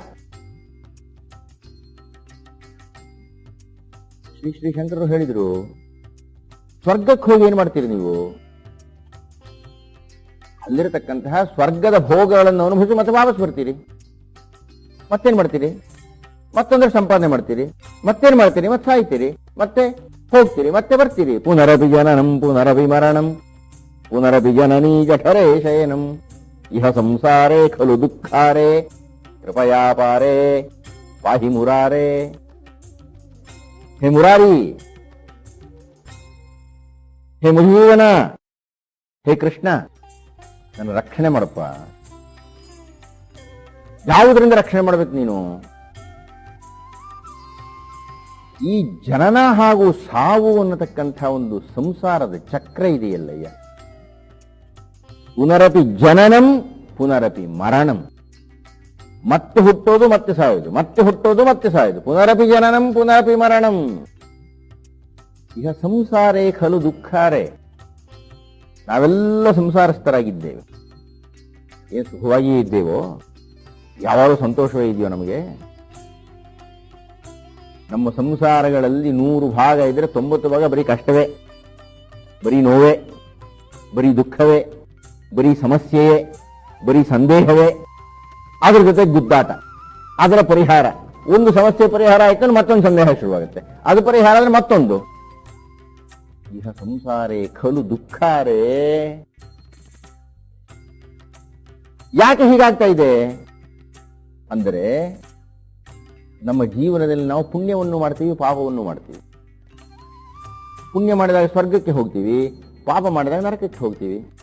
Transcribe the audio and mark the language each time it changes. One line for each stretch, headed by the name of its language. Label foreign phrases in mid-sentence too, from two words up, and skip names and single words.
Kannada: ಶ್ರೀ ಶ್ರೀ ಶಂಕರರು ಹೇಳಿದ್ರು, ಸ್ವರ್ಗಕ್ಕೆ ಹೋಗಿ ಏನ್ ಮಾಡ್ತೀರಿ ನೀವು? ಅಲ್ಲಿರತಕ್ಕಂತಹ ಸ್ವರ್ಗದ ಭೋಗಗಳನ್ನು ಅನುಭವಿಸಿ ಮತ್ತೆ ವಾಪಸ್ ಬರ್ತೀರಿ. ಮತ್ತೇನ್ ಮಾಡ್ತೀರಿ? ಮತ್ತೊಂದಷ್ಟು ಸಂಪಾದನೆ ಮಾಡ್ತೀರಿ. ಮತ್ತೇನ್ ಮಾಡ್ತೀರಿ? ಮತ್ತೆ ಸಾಯ್ತೀರಿ, ಮತ್ತೆ ಹೋಗ್ತೀರಿ, ಮತ್ತೆ ಬರ್ತೀರಿ.
Sanskrit: ಪುನರಪಿ ಜನನಂ ಪುನರಪಿ ಮರಣಂ ಪುನರಪಿ ಜನನೀ ಜಠರೇ ಶಯನಂ ಇಹ ಸಂಸಾರೇ ಖಲು ದುಃಖಾರೇ ಕೃಪಯಾ ಪಾರೇ ಪಾಹಿ ಮುರಾರೇ.
Kannada: ಹೇ ಮುರಾರಿ, ಹೇ ಮಧುಸೂದನ, ಹೇ ಕೃಷ್ಣ, ನನ್ನ ರಕ್ಷಣೆ ಮಾಡಪ್ಪ. ಯಾವುದರಿಂದ ರಕ್ಷಣೆ ಮಾಡ್ಬೇಕು ನೀನು? ಈ ಜನನ ಹಾಗೂ ಸಾವು ಅನ್ನತಕ್ಕಂಥ ಒಂದು ಸಂಸಾರದ ಚಕ್ರ ಇದೆಯಲ್ಲಯ್ಯ.
Sanskrit: ಪುನರಪಿ ಜನನಂ ಪುನರಪಿ ಮರಣಂ.
Kannada: ಮತ್ತೆ ಹುಟ್ಟೋದು ಮತ್ತೆ ಸಾಯೋದು, ಮತ್ತೆ ಹುಟ್ಟೋದು ಮತ್ತೆ ಸಾಯೋದು.
Sanskrit: ಪುನರಪಿ ಜನನಂ ಪುನರಪಿ ಮರಣಂ. ಈಗ ಸಂಸಾರೇ ಖಲು ದುಃಖಾರೇ.
Kannada: ನಾವೆಲ್ಲ ಸಂಸಾರಸ್ಥರಾಗಿದ್ದೇವೆ. ಏನು ಸುಖವಾಗಿಯೇ ಇದ್ದೇವೋ? ಯಾವಾಗಲೂ ಸಂತೋಷವೇ ಇದೆಯೋ ನಮಗೆ? ನಮ್ಮ ಸಂಸಾರಗಳಲ್ಲಿ 100 ಭಾಗ ಇದ್ರೆ 90 ಭಾಗ ಬರೀ ಕಷ್ಟವೇ, ಬರೀ ನೋವೇ, ಬರೀ ದುಃಖವೇ, ಬರೀ ಸಮಸ್ಯೆಯೇ, ಬರೀ ಸಂದೇಹವೇ. ಅದ್ರ ಜೊತೆ ಗುದ್ದಾಟ, ಅದರ ಪರಿಹಾರ. ಒಂದು ಸಮಸ್ಯೆ ಪರಿಹಾರ ಆಯ್ತು, ಮತ್ತೊಂದು ಸಂದೇಹ ಶುರುವಾಗುತ್ತೆ. ಅದು ಪರಿಹಾರ ಅಂದ್ರೆ ಮತ್ತೊಂದು.
Sanskrit: ಇಹ ಸಂಸಾರೇ ಖಲು ದುಃಖಾರೇ.
Kannada: ಯಾಕೆ ಹೀಗಾಗ್ತಾ ಇದೆ ಅಂದರೆ, ನಮ್ಮ ಜೀವನದಲ್ಲಿ ನಾವು ಪುಣ್ಯವನ್ನು ಮಾಡ್ತೀವಿ, ಪಾಪವನ್ನು ಮಾಡ್ತೀವಿ. ಪುಣ್ಯ ಮಾಡಿದಾಗ ಸ್ವರ್ಗಕ್ಕೆ ಹೋಗ್ತೀವಿ, ಪಾಪ ಮಾಡಿದಾಗ ನರಕಕ್ಕೆ ಹೋಗ್ತೀವಿ.